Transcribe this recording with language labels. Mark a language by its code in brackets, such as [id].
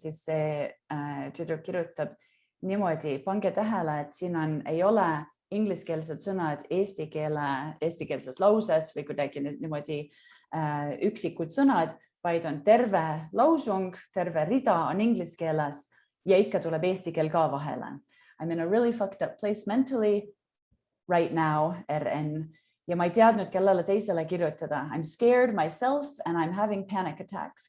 [et] Ja siis see tüdruk kirjutab niimoodi, pange tähele, et siin ei ole ingliskeelsed sõnad eestikeelses lauses või kuidagi niimoodi üksikud sõnad, vaid on terve lausung, terve rida on inglise keeles ja ikka tuleb eesti keel ka vahele. [en] I'm in a really fucked up place mentally right now, RN. [et] Ja ma ei teadnud, kellele teisele kirjutada. [en] I'm scared myself and I'm having panic attacks.